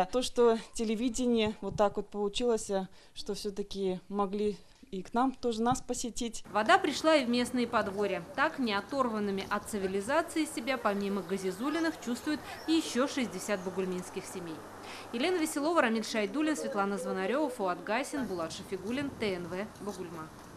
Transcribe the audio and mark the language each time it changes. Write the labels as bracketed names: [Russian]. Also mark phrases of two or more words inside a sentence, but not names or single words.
[Russian] То, что телевидение вот так вот получилось, что все-таки могли и к нам тоже нас посетить. Вода пришла и в местные подворья. Так, не оторванными от цивилизации себя, помимо газизулиных, чувствуют еще 60 бугульминских семей. Елена Веселова, Рамиль Шайдуллин, Светлана Звонарева, Фуат Гасин, Булат Шафигуллин, ТНВ, Бугульма.